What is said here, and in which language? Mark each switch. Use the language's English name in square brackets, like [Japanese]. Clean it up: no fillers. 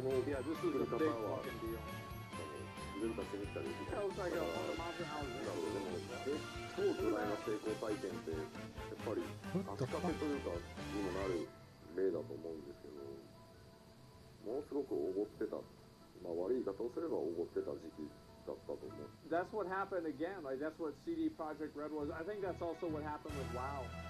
[English] Yeah, this is a big fucking deal. That was like a Monster House. [Japanese] 超巨大な成功体験ってやっぱり足かけというかにもなる例だと思うんですけど、ものすごくおごってた、まあ悪い言い方をすればおごってた時期だったと思う。 [English] That's what happened again. Like that's what CD Projekt Red was. I think that's also what happened with WoW.